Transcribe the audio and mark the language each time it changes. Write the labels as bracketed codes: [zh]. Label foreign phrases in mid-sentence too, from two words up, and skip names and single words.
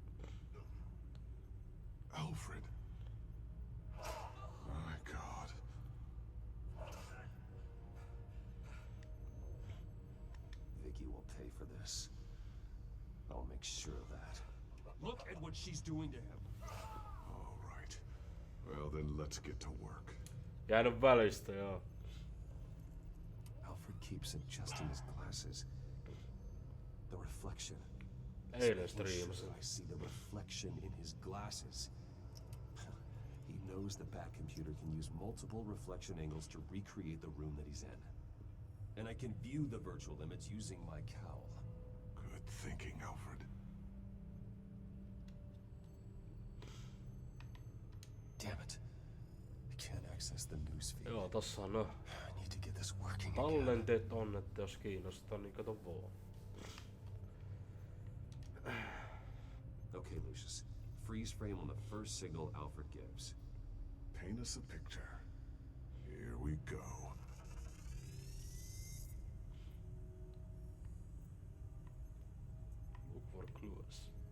[en] Alfred. My God. Vicky will pay for this. I'll make sure of that. Look at what she's doing to him. All right. Well, then let's get to work. [fi] Jäänyt välistä, joo. [en] Alfred keeps adjusting his glasses. The reflection. [fi] Eilen [en] So [fi] streamasi. [en] sure I see the reflection in his glasses. He knows the Batcomputer can use multiple reflection angles to recreate the room that he's in. And I can view the virtual limits using my cowl. Good thinking, Alfred. Damn it. I can't access the newsfeed. [fi] Joo, tossa on no [en] I need to get this working again. [fi] tallenteet on, että jos kiinnostaa, niin kato vaan. [en] Okay, Lucius. Freeze frame on the first signal Alfred gives. Paint us a picture. Here we go. Look for clues.